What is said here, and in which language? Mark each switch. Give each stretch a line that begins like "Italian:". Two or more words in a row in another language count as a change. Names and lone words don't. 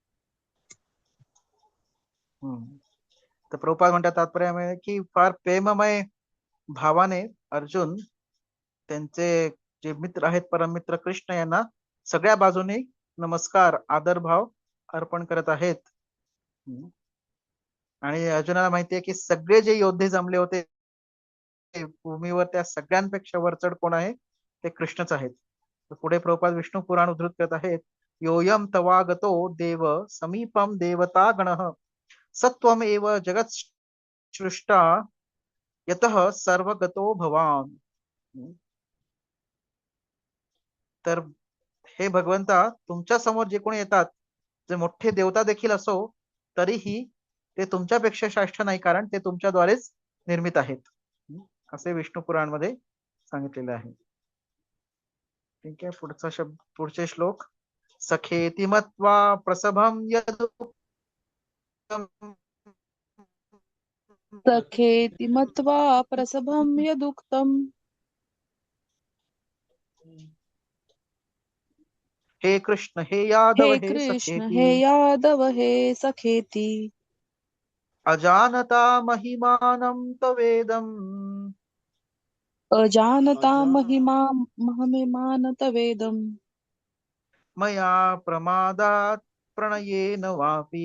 Marathi: तर प्रभुपाद म्हणतात तात्पर्य की फार प्रेममय भावाने अर्जुन त्यांचे जे मित्र आहेत परममित्र कृष्ण यांना सगळ्या बाजूने नमस्कार आदरभाव अर्पण करत आहेत. आणि अर्जुनाला माहिती आहे की सगळे जे योद्धे जमले होते भूमीवर त्या सगळ्यांपेक्षा वरचढ कोण आहे? ते कृष्णच आहेत. पुढे प्रभुपाद विष्णू पुराण उद्धृत करत आहेत.
Sanskrit: योयम तवागतो देव समीपम देवता गणः सत्वम एव जगत सृष्टा यतः सर्वगतो भवान.
Marathi: तर हे भगवंता, तुमच्या समोर जे कोणी येतात, जे मोठे देवता देखील असो, तरीही ते तुमच्यापेक्षा श्रेष्ठ नाही, कारण ते तुमच्याद्वारेच निर्मित आहेत, असे विष्णू पुराण मध्ये सांगितलेले आहे. ठीक आहे. पुढचे श्लोक.
Sanskrit: सखेति मत्वा प्रसभं सखेति मत्वा प्रसभं यदुक्तम्. हे कृष्ण हे यादव हे हे कृष्ण सखेति हे यादव हे सखेति अजानता महिमानं तवेदम् अजानता महिमानतवेदम्. मया प्रमादात् प्रणयेन वापि